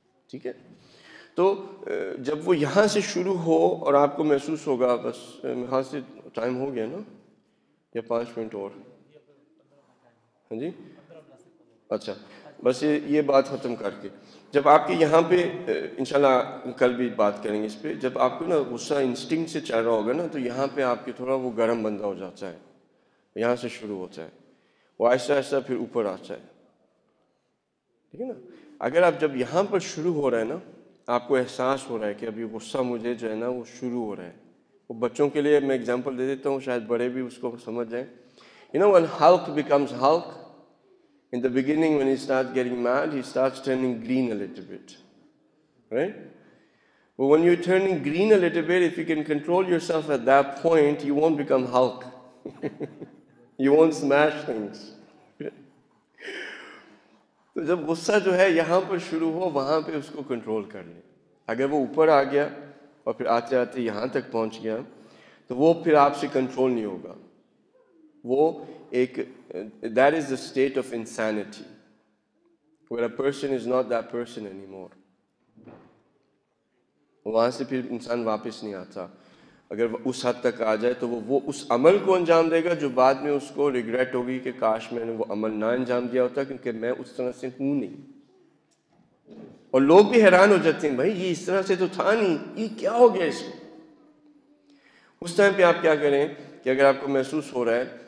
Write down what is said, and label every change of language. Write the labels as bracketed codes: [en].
[ur] ٹھیک ہے, تو جب وہ یہاں سے شروع ہو اور آپ کو محسوس ہوگا, بس میرے خیال سے ٹائم ہو گیا نا, یا 5 منٹ اور؟ ہاں جی, اچھا, بس یہ بات ختم کر کے جب آپ کے یہاں پہ انشاءاللہ کل بھی بات کریں گے اس پہ, جب آپ کو نا غصہ انسٹنکٹ سے چل رہا ہوگا نا, تو یہاں پہ آپ کے تھوڑا وہ گرم بندہ ہو جاتا ہے, یہاں سے شروع ہوتا ہے, وہ آہستہ آہستہ پھر اوپر آتا ہے. ٹھیک ہے نا. اگر آپ جب یہاں پر شروع ہو رہا ہے نا, آپ کو احساس ہو رہا ہے کہ ابھی غصہ مجھے جو ہے نا وہ شروع ہو رہا ہے. وہ بچوں کے لیے میں اگزامپل دے دیتا ہوں, شاید بڑے بھی اس کو سمجھ جائیں. [en] You know when Hulk becomes Hulk, in the beginning when he starts getting mad, he starts turning green a little bit. Right? But when you're turning green a little bit, if you can control yourself at that point, you won't become Hulk. You won't smash things. [ur] تو جب غصہ جو ہے یہاں پر شروع ہو, وہاں پہ اس کو کنٹرول کر لیں. اگر وہ اوپر آ گیا اور پھر آتے آتے یہاں تک پہنچ گیا تو وہ پھر آپ سے کنٹرول نہیں ہوگا. وہ ایک [en] that is the state of insanity where a person is not that person anymore. [ur] وہاں سے پھر انسان واپس نہیں آتا. اگر اس حد تک آ جائے تو وہ اس عمل کو انجام دے گا جو بعد میں اس کو ریگریٹ ہوگی کہ کاش میں نے وہ عمل نہ انجام دیا ہوتا, کیونکہ میں اس طرح سے ہوں نہیں. اور لوگ بھی حیران ہو جاتے ہیں, بھائی یہ اس طرح سے تو تھا نہیں, یہ کیا ہو گیا اس کو. اس ٹائم پہ آپ کیا کریں کہ اگر آپ کو محسوس ہو رہا ہے